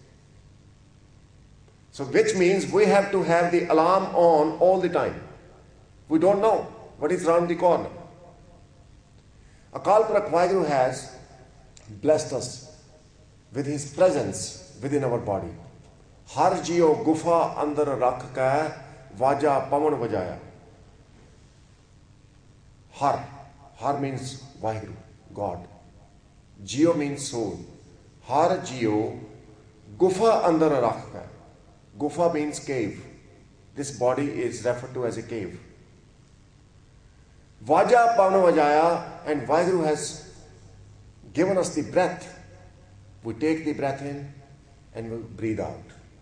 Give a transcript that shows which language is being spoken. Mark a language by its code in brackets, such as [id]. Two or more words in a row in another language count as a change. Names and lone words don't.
[en] So which means we have to have the alarm on all the time. We don't know what is around the corner. Akal Purakh Vaheguru has blessed us with his presence within our body. [pa] ਹਰਿ ਜੀਉ ਗੁਫਾ ਅੰਦਰਿ ਰਖਿ ਕੈ ਵਾਜਾ ਪਵਣੁ ਵਜਾਇਆ. [en] Har means Vaheguru, God. Jiyo means soul. [pa] ਹਰਿ ਜੀਉ ਗੁਫਾ ਅੰਦਰਿ ਰਖਿ ਕੈ. [en] Gufa means cave. This body is referred to as a cave. [pa] ਵਾਜਾ ਪਵਣੁ ਵਜਾਇਆ, [en] and Vaheguru has given us the breath. We take the breath in and we breathe out.